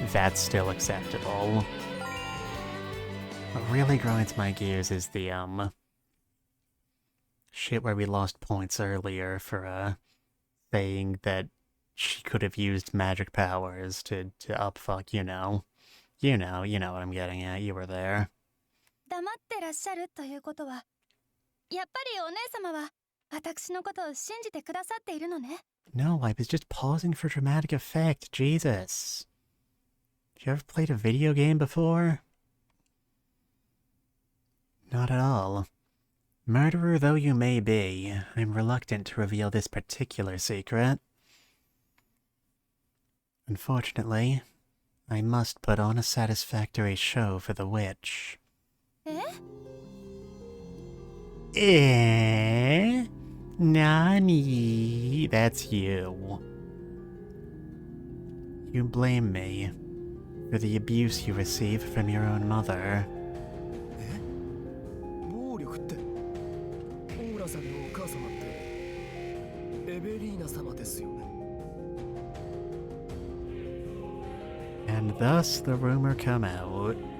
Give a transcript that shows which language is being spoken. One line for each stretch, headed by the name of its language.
English: That's still acceptable. What really grinds my gears is the, shit where we lost points earlier for, saying that she could have used magic powers to upfuck, you know. You know what I'm getting at. You were there.
Japanese: 黙ってらっしゃるということは、やっぱりお姉様は私のことを信じてくださっているのね。
English: No, I was just pausing for dramatic effect. Jesus. You ever played a video game before? Not at all. Murderer though you may be, I'm reluctant to reveal this particular secret. Unfortunately, I must put on a satisfactory show for the witch.
Japanese: え？
English: Nani? That's you. You blame me for the abuse you received from your own mother.
Japanese: 暴力って噂でお母様ってエベリーナ様ですよね。
English: And thus the rumor come out.